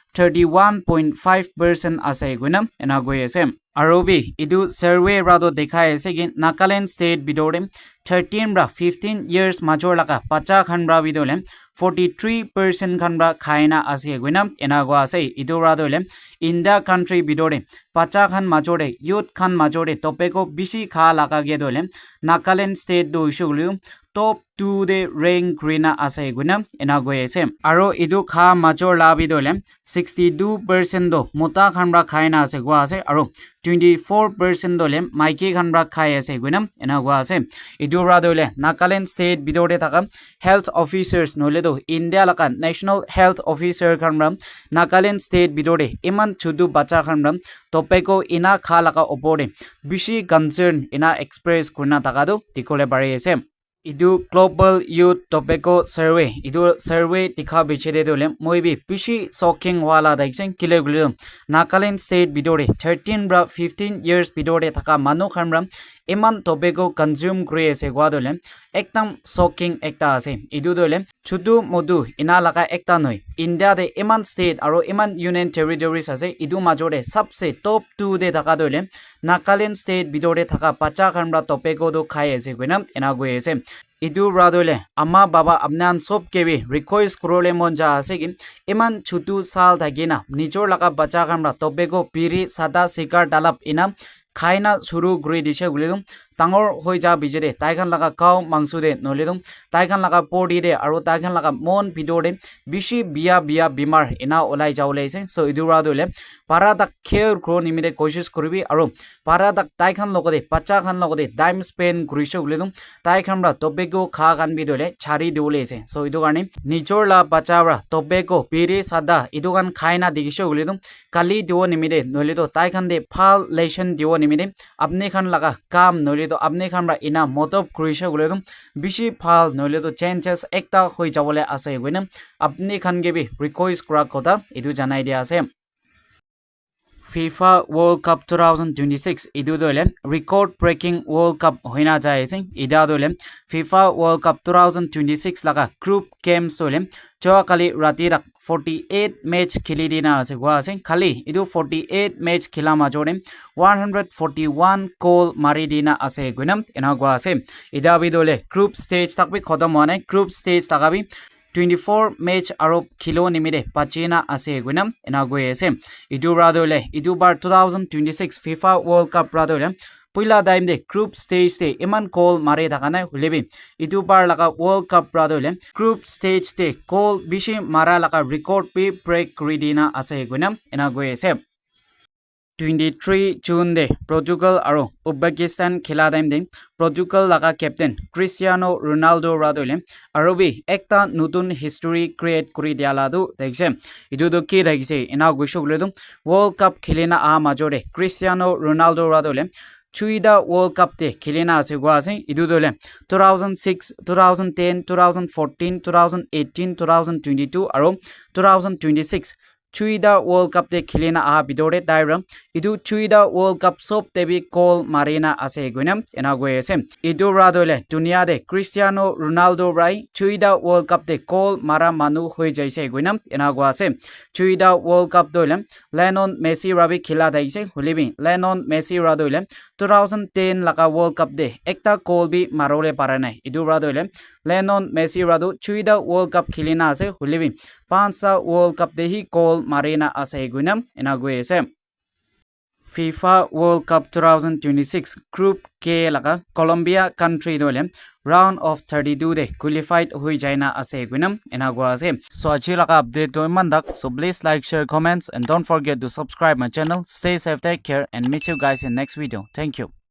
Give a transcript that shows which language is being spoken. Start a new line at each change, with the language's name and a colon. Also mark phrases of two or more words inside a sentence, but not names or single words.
Naga Pidgin: 31.5% ase guina ena goi ase arobi idu survey rado dekhai ase ki Nagaland state bidore 13 bra 15 years major laka pacha khan bra bidole 43% khan bra khaina ase guina ena gwa ase idu rado le India country bidore pacha khan majore youth khan majore tobacco bishi kha laka ge dole Nagaland state do issue top 2 de rank grina ase guina ena goi ase aro idu kha major labi dole 62% do mota khanra khaina ase gwa ase aro 24% dole maiki khanra khai ase guina ena gwa ase idu ra dole Nagaland state bidore thaka
English: health officers
Naga Pidgin: nole do India laka
English: national health officer
Naga Pidgin: khanra Nagaland state bidore iman chudu bacha khanra topeko ina kha laka opore bishi concern ina express kurna thaka do tikole pare ase idu
English: global youth tobacco survey
Naga Pidgin: idu survey tikha bichede dole moi bi pishi shocking wala daiksen kilegulu Nagaland state bidore 13 bra 15 years bidore thaka manu khamra iman tobacco consume kre ase gwa dole ekdam shocking ekta ase idu dole chudu modu ina laka ekta noi India de iman state aro iman
English: union territories
Naga Pidgin: ase idu majore sabse top 2 de thaka dole Nagaland state bidore thaka pacha khamra tobacco do khai ase guina ena goi ase idu radole amma baba apnan sob kebi request krole monja ase gin iman chutu sal thagina nijor laka bacha khamra tobacco piri sada sikar dalap ina khaina suru guri dise gulidum tangor hoija bijede taikhan laga kaw mangsude nolidum taikhan laga podi de aro taikhan laga mon bidore bishi biya bimar ina olai jawleise so idura dole parada care kro nimide koshish koribi aro parada taikhan logode pacha khan logode time spend gurisho gulidum taikhan ra tobacco kha gan bidole chari diuleise so idu garni nijor la pacha ra tobacco piri sada idu gan khaina digisho gulidum kali dio nimide nolido taikhan de phal lesson dio nimide apne khan laga kam nolido apne khamra ina motob kruisha guledum bishi phal noile to changes ekta hoi jabole ase guina apne khan ge bi request kra kota edu janai dia ase FIFA World Cup 2026 idu dole
English: record breaking
Naga Pidgin: World Cup hoina jai ase ida dole FIFA World Cup 2026 laga
English: group games
Naga Pidgin: dole jo kali rati rak 48 match khili dina ase gwa ase khali idu 48 match khila ma jore 141 goal mari dina ase guinam ena gwa ase ida bi dole
English: group stage
Naga Pidgin: tak bi khodam hone
English: group stage
Naga Pidgin: taka bi 24 match aro khilo nimide pachina ase guinam ena goi ase idu ra dole idu bar 2026 FIFA World Cup ra dole puila daim de
English: group stage
Naga Pidgin: te iman goal mare thakana hulebi idu bar laga World Cup ra dole group stage te goal bishi mara laga record pe break kridina ase guinam ena goi ase 23 June de Portugal aro Uzbekistan khela daim de Portugal laga captain Cristiano Ronaldo ra dole aro bi ekta nutun
English: history create
Naga Pidgin: kuri diala du dekse idu do ki dekse ena goisho gledum World Cup khelena a majore Cristiano Ronaldo ra dole Chuida World Cup te khilena ase gwa ase idu dole 2006 2010 2014 2018 2022 aro 2026 Chuida World Cup te khilena a bidore daira idu Chuida World Cup sop tebi call marina ase guinam ena goe ase idu radole dunia de Cristiano Ronaldo rai Chuida World Cup te call mara manu hoi jaise guinam ena go ase Chuida World Cup dole Lionel Messi rabi khila daise hulibi Lionel Messi radole 2010 laka World Cup de ekta call bi marole paranai idu radole Lionel Messi radu Chuida World Cup khilina ase hulibi Pansa World Cup de hi call marina ase guinam ena goe ase FIFA World Cup 2026 Group K laga Colombia country dole
English: round of 32
Naga Pidgin: de qualified hui jaina ase guinam ena go ase so achi laga update to mandak so
English: please like share comments and don't forget to subscribe my channel stay safe take care and meet you guys in next video thank you